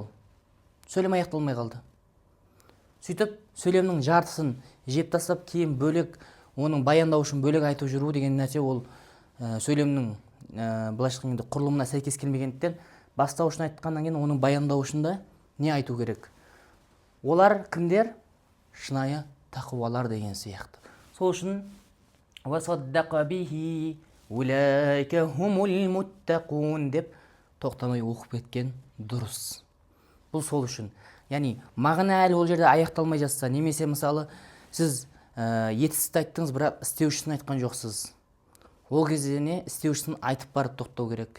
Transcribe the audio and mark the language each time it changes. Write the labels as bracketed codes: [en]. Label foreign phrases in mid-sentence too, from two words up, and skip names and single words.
[kk] Сөйлем аяқталмай қалды. Сөйтіп сөйлемнің жартысын жеп тастап, кейін бөлек оның баяндаушын бөлек айтып жүру деген нәрсе ол сөйлемнің былайша айтқанда құрылымына сәйкес келмегендіктен бастауышын айтқаннан кейін оның баяндаушында не айту керек? Олар кімдер? Шынайы тақуалар деген сияқты. Сол үшін [ar] وصدق به أولئك هم المتقون [kk] деп тоқтамай оқып кеткен дұрыс. Бұл сол үшін. Яғни мағына әлі ол жерде аяқталмай жатса, немесе мысалы сіз етістікті айттыңыз, бірақ істеушісін айтқан жоқсыз. Ол кезде не істеушісін айтып барып тоқтау керек.